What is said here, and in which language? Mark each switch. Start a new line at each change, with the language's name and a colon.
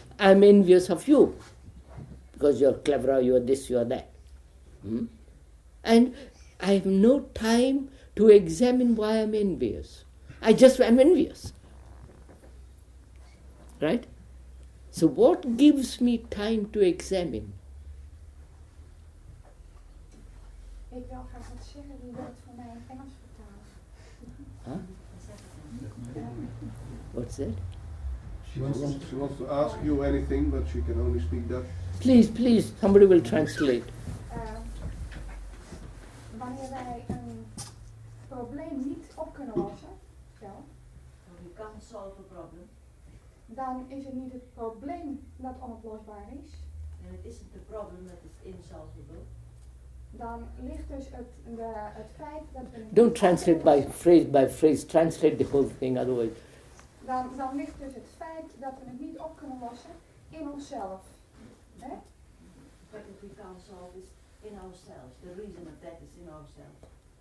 English: I'm envious of you because you're cleverer, you're this, you're that. And I have no time to examine why I'm envious. I just am envious. Right? So what gives me time to examine?
Dutch: Ik wil graag wat zeggen, wie wil het voor mij in Engels vertalen?
English: Huh? What's that? She wants to ask you anything, but she can only speak Dutch. Please, somebody will translate.
Dutch: Wanneer wij een probleem niet op kunnen lossen,
English: We can't solve a problem.
Dutch: dan is het niet het probleem dat onoplosbaar is.
English: And it isn't the problem that is insolvable.
Dutch: Dan ligt dus het feit dat we het
English: Don't
Dutch: niet
English: translate by phrase, translate the whole thing, otherwise.
Dutch: Dan ligt dus het feit dat we het niet op kunnen lossen in onszelf. Hè?
English: But if we can't solve is in ourselves. The reason of that is in ourselves.